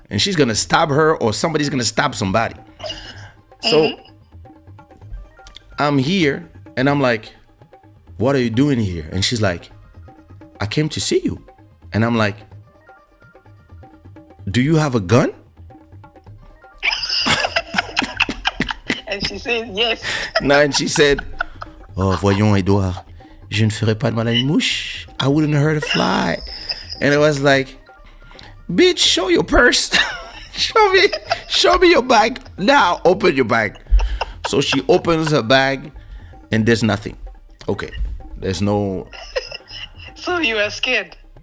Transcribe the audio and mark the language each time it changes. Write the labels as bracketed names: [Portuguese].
[English] And she's going to stab her, or somebody's going to stab somebody. So I'm here and I'm like, what are you doing here? And she's like, I came to see you. And I'm like, do you have a gun? And she said, yes. No, and she said, oh, [French] voyons, Edouard, je ne ferai pas de mal à une mouche. [English] I wouldn't hurt a fly. And I was like, bitch, show your purse. show me your bag. Now, open your bag. So she opens her bag and there's nothing. Okay, there's no... So you were scared?